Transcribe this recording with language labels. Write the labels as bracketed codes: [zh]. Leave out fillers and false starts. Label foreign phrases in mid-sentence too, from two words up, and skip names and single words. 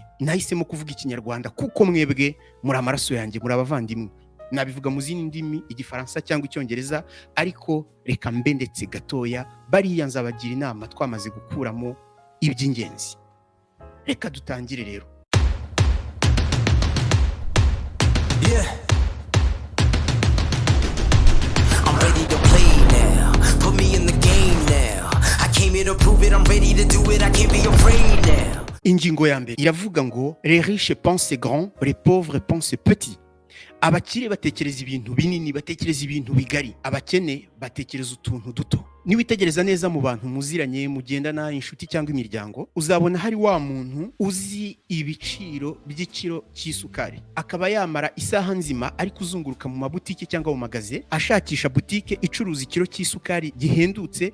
[rw] Nahisemo kuvuga ikinyarwanda kuko mwebwe muri amaraso yanjye, muri abavandimwe. Nabivuga mu zindi ndimi, igifaransa cyangwa icyongereza, ariko reka mbe ndetse gatoya bariya nzabagira inama twamaze gukuramo iby'ingenzi. Reka dutangire rero. [en] I'm ready to play now. Put me in the game now. I came here to prove it. I'm ready to do it. I can't be afraid now. [rw] Ingingo ya mbere iravuga ngo [fr] les riches pensent grand, les pauvres pensent petit. [rw] Abakire batekereza ibintu binini, batekereza ibintu bigari. Abakene batekereza utuntu duto. Niwitegereza neza mu bantu muziranye, mugendana, inshuti cyangwa imiryango, uzabona hari wa muntu uzi ibiciro by'ikiro cy'isukari, akaba yamara isaha nzima ari kuzunguruka mu mabutike cyangwa mu magaze ashakisha butike icuruza ikiro cy'isukari gihendutse.